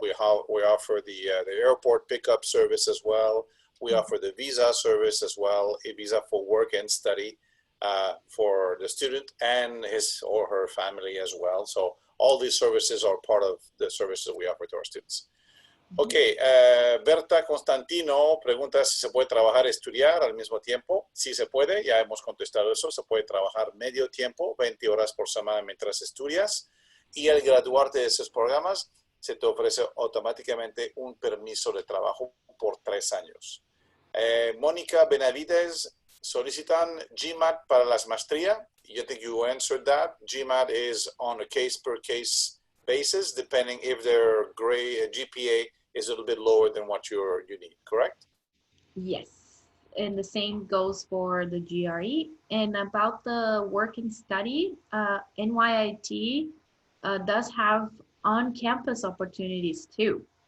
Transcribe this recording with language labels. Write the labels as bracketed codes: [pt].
[en] We offer the airport pickup service as well. We offer the visa service as well, a visa for work and study for the student and his or her family as well. So all these services are part of the services we offer to our students. [es] Ok, Berta Constantino pregunta si se puede trabajar y estudiar al mismo tiempo. Sí se puede, ya hemos contestado eso. Se puede trabajar medio tiempo, 20 horas por semana mientras estudias. Y al graduarte de esos programas, se te ofrece automáticamente un permiso de trabajo por 3 años. Mónica Benavides, solicitan GMAT para las maestrías. [en] You think you answered that. GMAT is on a case-per-case basis, depending if their GPA is a little bit lower than what you need, correct? Yes, and the same goes for the GRE. And about the work and study, NYIT does have on-campus opportunities too.